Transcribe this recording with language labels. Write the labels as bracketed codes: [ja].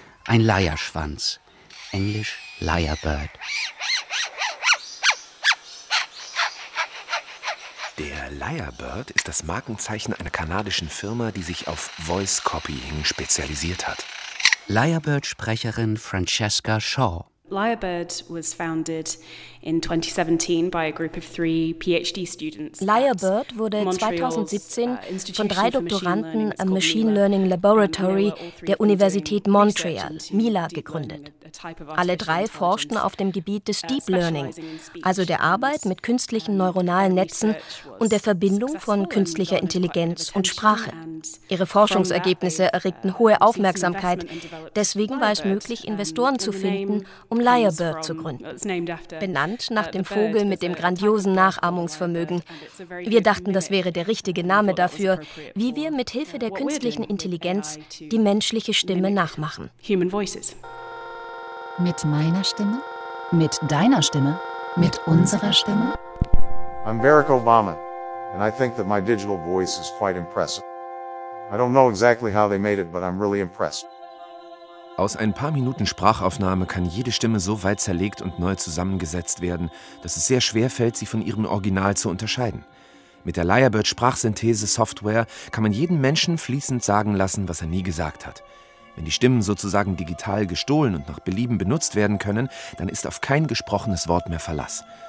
[de] Ein Leierschwanz. Englisch Lyrebird. Der Lyrebird ist das Markenzeichen einer kanadischen Firma, die sich auf Voice Copying spezialisiert hat. Lyrebird-Sprecherin Francesca Shaw. [en] Lyrebird was founded in 2017 by a group of three PhD students. [de] Lyrebird wurde 2017 von drei Doktoranden am Machine Learning Laboratory der Universität Montreal, MILA, gegründet. Alle drei forschten auf dem Gebiet des Deep Learning, also der Arbeit mit künstlichen neuronalen Netzen und der Verbindung von künstlicher Intelligenz und Sprache. Ihre Forschungsergebnisse erregten hohe Aufmerksamkeit. Deswegen war es möglich, Investoren zu finden, um Lyrebird zu gründen. Benannt nach dem Vogel mit dem grandiosen Nachahmungsvermögen. Wir dachten, das wäre der richtige Name dafür, wie wir mit Hilfe der künstlichen Intelligenz die menschliche Stimme nachmachen. Mit meiner Stimme? Mit deiner Stimme? Mit unserer Stimme? [en] I'm Barack Obama, and I think that my digital voice is quite impressive. I don't know exactly how they made it, but I'm really impressed. [de] Aus ein paar Minuten Sprachaufnahme kann jede Stimme so weit zerlegt und neu zusammengesetzt werden, dass es sehr schwer fällt, sie von ihrem Original zu unterscheiden. Mit der Lyrebird-Sprachsynthese-Software kann man jeden Menschen fließend sagen lassen, was er nie gesagt hat. Wenn die Stimmen sozusagen digital gestohlen und nach Belieben benutzt werden können, dann ist auf kein gesprochenes Wort mehr Verlass.